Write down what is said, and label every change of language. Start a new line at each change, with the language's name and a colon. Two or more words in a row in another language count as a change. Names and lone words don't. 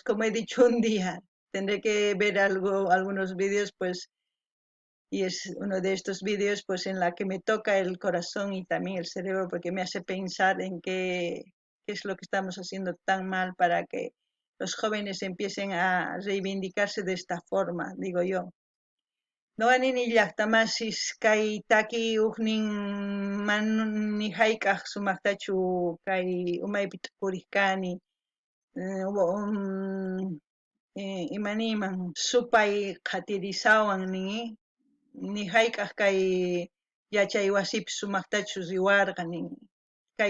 Spanish: como he dicho un día, tendré que ver algunos vídeos, pues, y es uno de estos vídeos, pues, en la que me toca el corazón y también el cerebro, porque me hace pensar en qué es lo que estamos haciendo tan mal para que los jóvenes empiecen a reivindicarse de esta forma, digo yo.
Quechua: Noqanini llaqtamasis kay taki huknin manmi hayk'aq sumaqtachu kay umaypi puriq kani imaniyman supay qhatirisawan ni hayk'aq kay yachay wasipi sumaqtachu riwarqa nin kay